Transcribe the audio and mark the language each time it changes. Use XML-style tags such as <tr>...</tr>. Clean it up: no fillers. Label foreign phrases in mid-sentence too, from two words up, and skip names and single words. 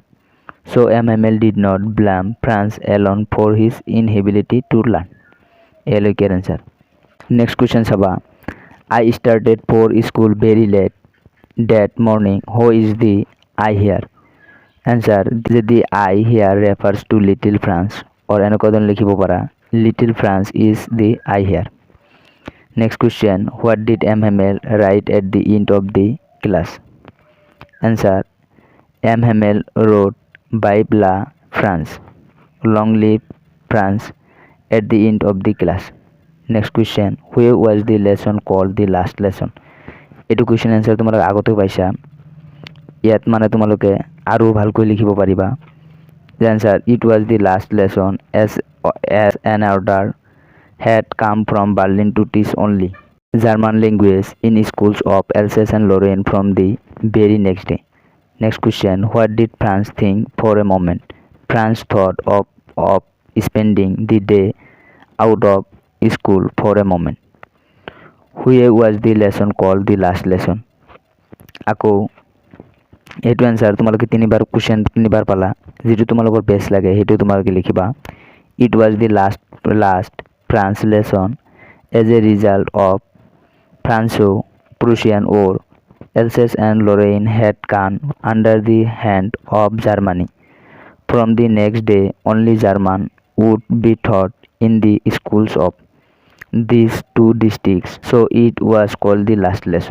<en>So MML did not blame France alone for his inability to learn. Your answer. Next question Sabha. I started for school very late that morning. Who is the I here? Answer, the I here refers to Little France, or</en> <as>এনকদন লিখিব পাৰা</as> <en>Little France is the I here. Next question, what did MML write at the end of the class? Answer, MML wrote Vive la France, long live France at the end of the class. Next question, where was the lesson called the last lesson?</en> <as>এইটো কুৱেশ্যন এনচাৰ তোমালোকে আগতে পাইছা ইয়াত মানে তোমালোকে আৰু ভালকৈ লিখিব পাৰিবা</as> <en>answer, it was the last lesson as an order had come from Berlin to teach only German language in schools of Alsace and Lorraine from the very next day. Next question, what did France think for a moment? France thought of spending the day out of school for a moment. Where was the lesson called the last lesson?</en> <as>আকৌ এইটো এনচাৰ তোমালোকে তিনিবাৰ কুৱেশ্যন তিনিবাৰ পালা যেটো তোমালোকৰ বেছ লাগে সেইটো তোমালোকে লিখিবা</as> <en>it was the last France lesson as a result of Franco-Prussian War. Alsace and Lorraine had come under the hand of Germany. From the next day only German would be taught in the schools of these two districts, so it was called the last lesson.</en>